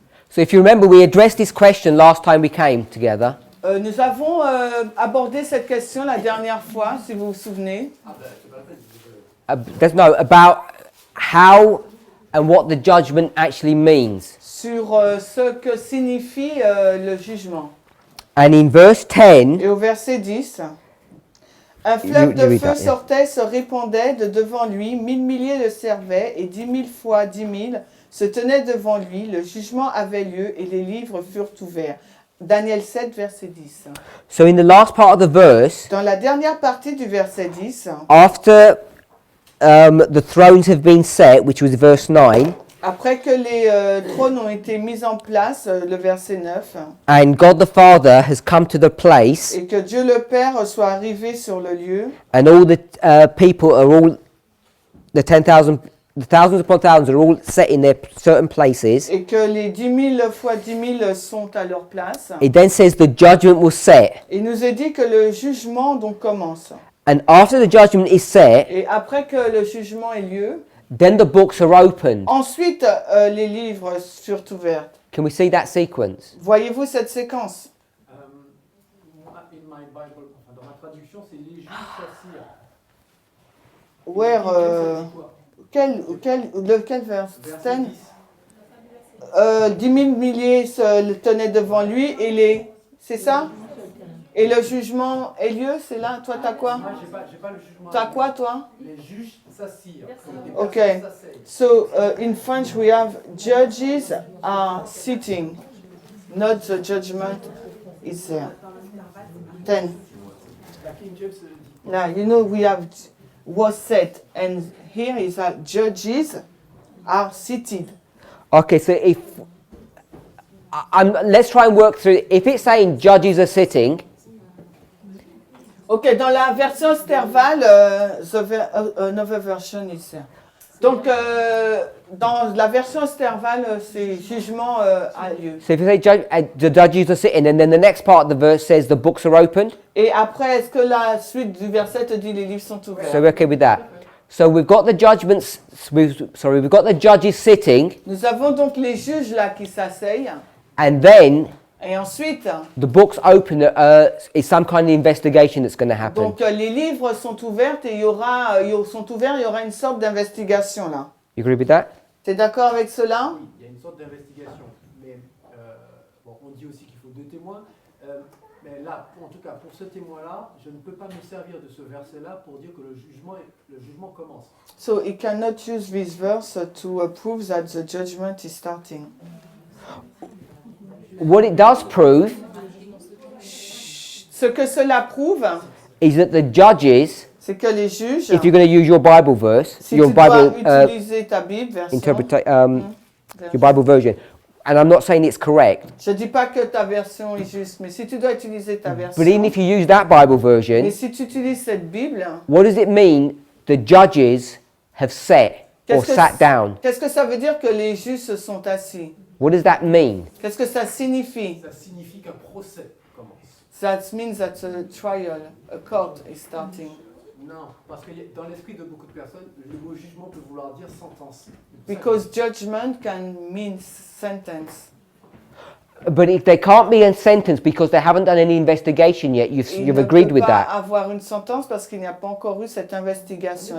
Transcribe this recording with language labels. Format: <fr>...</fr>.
<en>So if you remember, we addressed this question last time we came together.</en> <fr>Nous avons abordé cette question la dernière fois, si vous vous souvenez.</fr> <en>About how and what the judgment actually means.</en> <fr>Sur ce que signifie le jugement.</fr> <en>And in verse 10,</en> <fr>Et au verset 10, un fleuve</fr> <en>You</en> <fr>de</fr> <en>read</en> <fr>feu</fr> <en>that, yeah.</en> <fr>sortait, se répandait de devant lui, 1000 milliers le servaient, et 10 000 fois 10 000 se tenaient devant lui. Le jugement avait lieu et les livres furent ouverts. Daniel 7, verset 10.</fr> <en>so in the last part of the verse,</en> <fr>Dans la dernière partie du verset 10,</fr> <en>after the thrones have been set, which was verse 9,</en> <fr>après que les trônes ont été mis en place, le verset 9,</fr> <en>and God the Father has come to the place,</en> <fr>et que Dieu le Père soit arrivé sur le lieu,</fr> <en>and all the people are all, the thousands upon thousands are all set in their certain places.</en> <fr>et que les 10 000 fois 10 000 sont à leur place.</fr> <en>It then says the judgment was set.</en> <fr>Il nous est dit que le jugement donc commence.</fr> <en>And after the judgment is set,</en> <fr>Et après que le jugement ait lieu,</fr> <en>then the books are opened.</en> <fr>ensuite les livres furent ouverts.</fr> <en>Can we see that sequence?</en> <fr>Voyez-vous cette séquence?</fr> <en>In my Bible,</en> <fr>enfin, dans ma traduction, c'est les juges s'assirent. Where, lequel vers? Verset 10. 10 000 milliers se tenaient devant lui et les... C'est ça? Et le jugement ait lieu, c'est là? Toi, t'as quoi? Moi, j'ai pas le jugement. T'as quoi, toi? Les juges s'assirent. Ok. Les personnes s'asseyent.</fr> <en>So, in French, we have judges are sitting, not the judgment is there. 10.</en> <fr>La King James dit.</fr> <en>Now, you know, we have was set, and here is that judges are seated. Okay, so if let's try and work through. If it's saying judges are sitting,</en> <fr>Ok, dans la version Sterval, another version is there. Donc, dans la version Sterval, c'est jugement a lieu.</fr> <en>so if you say the judges are sitting, and then the next part of the verse says the books are opened.</en> <fr>Et après, est-ce que la suite du verset te dit les livres sont ouverts?</fr> <en>So we're okay with that. So we've got the judgments. We've got the judges sitting,</en> <fr>Nous avons donc les juges là qui s'asseyent.</fr> <en>and then</en> <fr>Et ensuite,</fr> <en>the books open. Is some kind of investigation that's going to happen.</en> <fr>donc les livres sont ouverts et il y aura une sorte d'investigation là.</fr> <en>You agree with that?</en> <fr>Tu es d'accord avec cela? Oui, il y a une sorte d'investigation. Mais bon, on dit aussi qu'il faut 2 témoins. Mais là, en tout cas, pour ce témoin-là, je ne peux pas me servir de ce verset-là pour dire que le jugement commence.</fr> <en>So he cannot use this verse to prove that the judgment is starting. What it does prove</en> <fr>Ce que cela prouve,</fr> <en>is that the judges,</en> <fr>c'est que les juges,</fr> <en>if you're going to use your Bible verse,</en> <fr>si</fr> <en>your</en> <fr>tu dois</fr> <en>Bible</en> <fr>utiliser ta Bible, version,</fr> <en>your Bible version, and I'm not saying it's correct,</en> <fr>je dis pas que ta version est juste, mais si tu dois utiliser ta version,</fr> <en>but even if you use that Bible version,</en> <fr>mais si tu utilises cette Bible,</fr> <en>what does it mean the judges have sat or sat down?</en> <fr>qu'est-ce que ça veut dire que les juges se sont assis?</fr> <en>What does that mean?</en> <fr>Qu'est-ce que ça signifie? Ça signifie qu'un procès commence.</fr> <en>That means that a trial, a court is starting.</en> <fr>Non, parce que dans l'esprit de beaucoup de personnes, le mot jugement peut vouloir dire sentence.</fr> <en>Because judgment can mean sentence. But if they can't be a sentence because they haven't done any investigation yet, you've agreed with that.</en> <fr>Il ne peut pas avoir une sentence parce qu'il n'y a pas encore eu cette investigation.</fr>